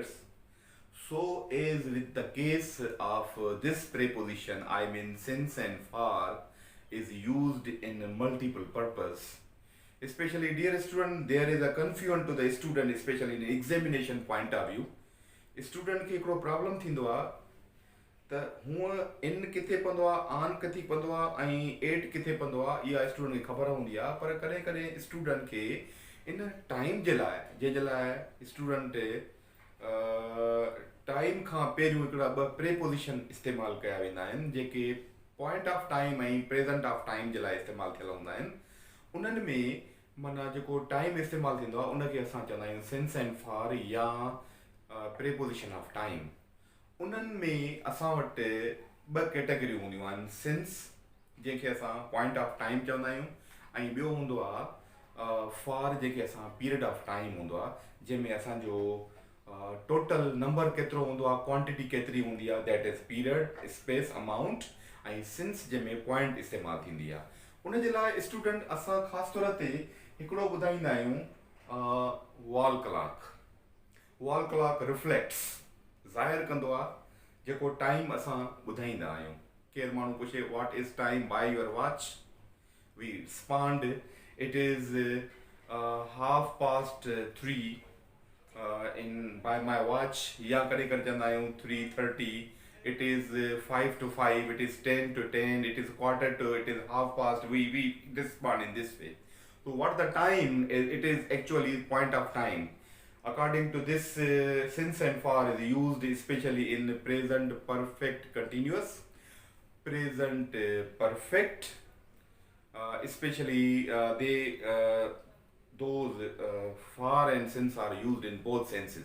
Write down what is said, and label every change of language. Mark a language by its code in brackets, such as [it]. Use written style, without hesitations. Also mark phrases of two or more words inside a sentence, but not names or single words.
[en] So is with the case of this preposition, I mean since and far, is used in a multiple purpose. Especially, dear student, there is a confusion to the student, especially in examination point of view. [sd] Student खे हिकिड़ो प्रॉब्लम थींदो आहे त हूअं इन किथे पवंदो आहे, आन किथे पवंदो आहे ऐं एट किथे पवंदो आहे, इहा स्टूडेंट खे ख़बर हूंदी आहे। पर कॾहिं कॾहिं स्टूडेंट खे इन टाइम जे लाइ, जंहिंजे लाइ स्टूडेंट टाइम खां पहिरियों हिकिड़ा ॿ प्रेपोजिशन इस्तेमालु कया वेंदा आहिनि, जेके [en] point of time [sd] ऐं [en] present of time [sd] जे लाइ इस्तेमालु थियल हूंदा आहिनि। उन्हनि में माना जेको टाइम इस्तेमालु थींदो आहे उनखे असां चवंदा आहियूं [en] since and far [sd] या [en] preposition of time. [sd] उन्हनि में असां वटि ॿ कैटेगरियूं हूंदियूं आहिनि, सिंस जंहिंखे असां [en] point of time [sd] चवंदा आहियूं, ऐं ॿियो हूंदो आहे फार जंहिंखे असां [en] period of time [sd] हूंदो आहे, जंहिंमें असांजो [en] total number [sd] केतिरो हूंदो आहे, क्वांटिटी केतिरी हूंदी आहे, [en] that is period, space, amount, [sd] ऐं सिंस जंहिंमें पॉइंट इस्तेमालु थींदी आहे। उन जे लाइ स्टूडेंट असां ख़ासि तौर ते हिकिड़ो ॿुधाईंदा आहियूं [en] wall clock. wall clock reflects [sd] ज़ाहिर कंदो आहे जेको टाइम असां ॿुधाईंदा आहियूं। केरु माण्हू पुछे [en] what is time by your watch, we respond it is 3:30 in by my watch, [sd] या कॾहिं कॾहिं चवंदा आहियूं 3:30, [en] it is 5 to 5, it is 10 to 10, it is quarter to, it is half past. We respond in this way. So what the time is, it is actually point of time. According to this, since and far is used especially in present perfect continuous, present perfect, especially those far and since are used in both senses.